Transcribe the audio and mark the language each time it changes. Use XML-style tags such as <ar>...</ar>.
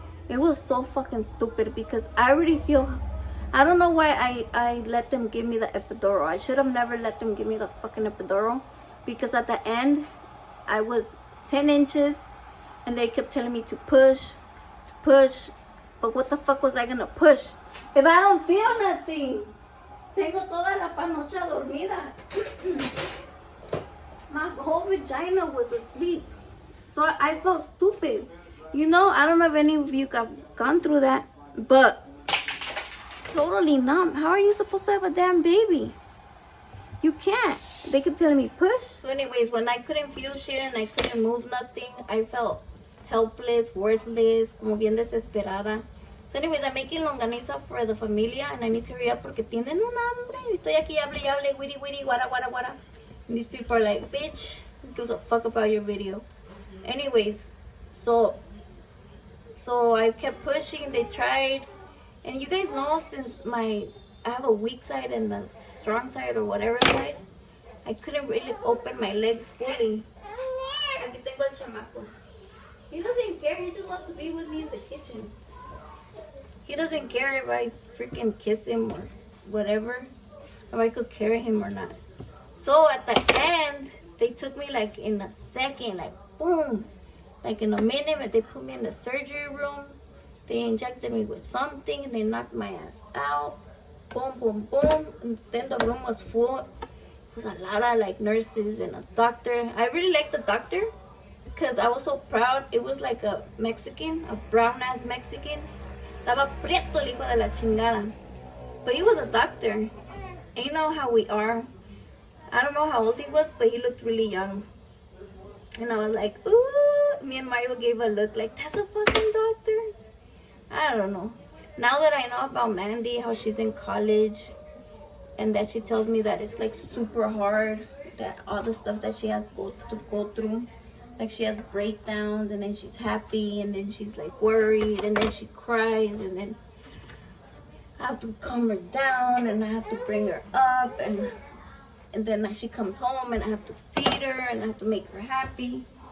<en>It was so fucking stupid because I already feel, I don't know why I let them give me the epidural. I should have never let them give me the fucking epidural, because at the end I was 10 inches and they kept telling me to push. But what the fuck was I gonna push if I don't feel nothing?</en> <es>Tengo toda la panocha dormida.</es> <en>My whole vagina was asleep. So I felt stupid. You know, I don't know if any of you have gone through that, but totally numb. How are you supposed to have a damn baby? You can't. They kept telling me push. So anyways, when I couldn't feel shit and I couldn't move nothing, I felt helpless, worthless, como bien desesperada. So anyways, I'm making longaniza for the familia and I need to hurry up porque tienen un hambre.</en> <es>Y estoy aquí, hable, witty, wara.</es> <en>And these people are like, bitch, who gives a fuck about your video? Anyways, so I kept pushing, they tried. And you guys know, since I have a weak side and the strong side or whatever side, I couldn't really open my legs fully. Aquí tengo el chamaco. He doesn't care, he just wants to be with me in the kitchen. He doesn't care if I freaking kiss him or whatever, if I could carry him or not. So at the end, they took me like in a second, like boom. Like in a minute, they put me in the surgery room. They injected me with something and they knocked my ass out. Boom. And then the room was full. It was a lot of like nurses and a doctor. I really liked the doctor because I was so proud. It was like a Mexican, a brown ass Mexican.</en> <es>Estaba prieto el hijo de la chingada.</es> <en>But he was a doctor. And you know how we are. I don't know how old he was, but he looked really young. And I was like, ooh. Me and Mario gave a look like, that's a fucking doctor. I don't know. Now that I know about Mandy, how she's in college, and that she tells me that it's like super hard, that all the stuff that she has to go through, like she has breakdowns, and then she's happy, and then she's like worried, and then she cries, and then I have to calm her down, and I have to bring her up, and then she comes home, and I have to feed her, and I have to make her happy.</en>